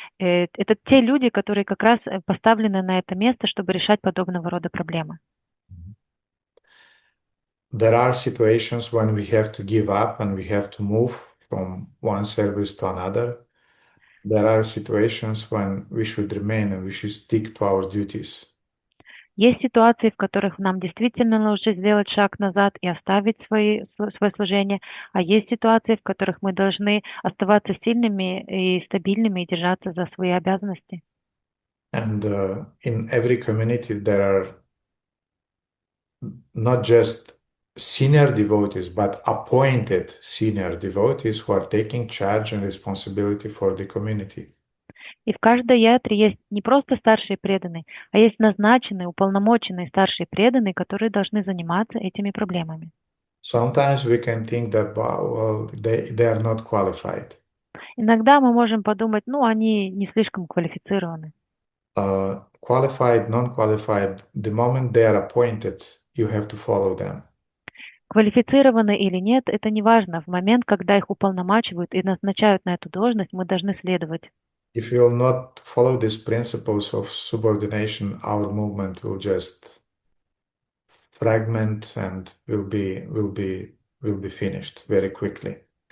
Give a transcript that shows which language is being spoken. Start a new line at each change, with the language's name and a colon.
Russian: Это те люди, которые как раз поставлены на это место, чтобы решать подобного рода проблемы.
English: There are situations when we have to give up and we have to move from one service to another. There are situations when we should remain and we should stick to our duties.
Russian: Есть ситуации, в которых нам действительно нужно сделать шаг назад и оставить свое служение, а есть ситуации, в которых мы должны оставаться сильными и стабильными и держаться за свои обязанности.
English: And in every community there are not just senior devotees, but appointed senior devotees who are taking charge and responsibility for the community.
Russian: И в каждой ятре есть не просто старшие преданные, а есть назначенные, уполномоченные старшие преданные, которые должны заниматься этими проблемами.
English: Sometimes we can think that, well, they are not qualified.
Russian: Иногда мы можем подумать, они не слишком квалифицированы.
English: Qualified, non-qualified, the moment they are appointed, you have to follow them.
Russian: Квалифицированы или нет, это не важно. В момент, когда их уполномачивают и назначают на эту должность, мы должны следовать.
English: If we will not follow these principles of subordination, our movement will just fragment and will be finished very quickly.